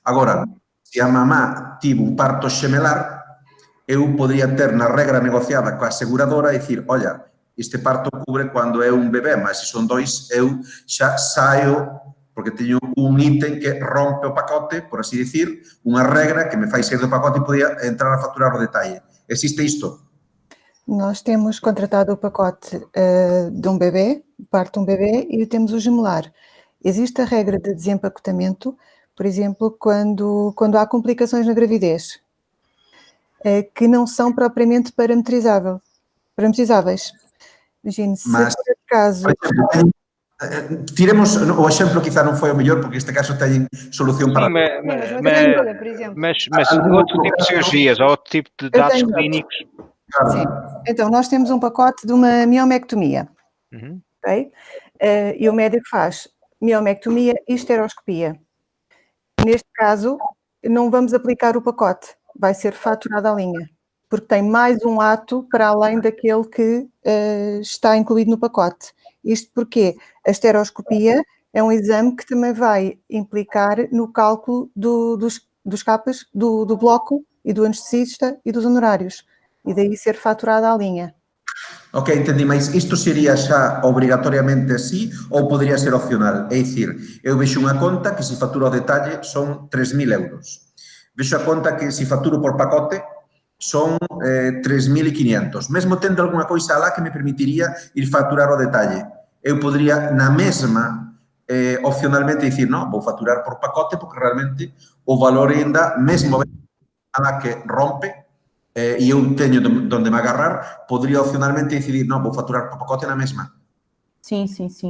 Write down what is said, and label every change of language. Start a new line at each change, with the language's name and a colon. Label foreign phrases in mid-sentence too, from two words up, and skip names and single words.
Galician: Agora, se a mamá tivo un parto xemelar, eu podría ter na regra negociada coa aseguradora e dicir, olla, este parto cubre cando é un bebé, mas se son 2, eu xa saio porque teño un ítem que rompe o pacote, por así dicir, unha regra que me fai sair do pacote e podía entrar a facturar o detalle. Existe isto?
Portuguese: Nós temos contratado o pacote de um bebê, parte de um bebê, e temos o gemelar. Existe a regra de desempacotamento, por exemplo, quando há complicações na gravidez, que não são propriamente parametrizáveis. Imagine, se por acaso...
Galician: Tiremos o exemplo, quizá non foi o mellor, porque este caso ten solución para...
Portuguese: Mas outro tipo de cirurgias, ou outro tipo de dados clínicos... Sim. Então, nós temos um pacote de uma miomectomia, ok? E o médico faz miomectomia e esteroscopia. Neste caso, não vamos aplicar o pacote, vai ser faturado à linha, porque tem mais um ato para além daquele que está incluído no pacote. Isto porque a esteroscopia é um exame que também vai implicar no cálculo dos capas, do bloco e do anestesista e dos honorários, e daí ser faturada à linha.
Galician: Ok, entendi, mas isto sería xa obrigatoriamente así ou podría ser opcional? É dicir, eu vexo unha conta que se faturo ao detalle son 3.000 euros. Vexo a conta que se faturo por pacote son 3.500. Mesmo tendo algunha coisa alá que me permitiría ir facturar ao detalle.
Portuguese: eu poderia, na mesma, opcionalmente dizer, não, vou faturar por pacote, porque realmente o valor ainda, mesmo a que rompe, e
Galician: eu teño donde me agarrar,
Portuguese: poderia opcionalmente decidir, não, vou faturar por pacote na mesma. Sim, sim, sim.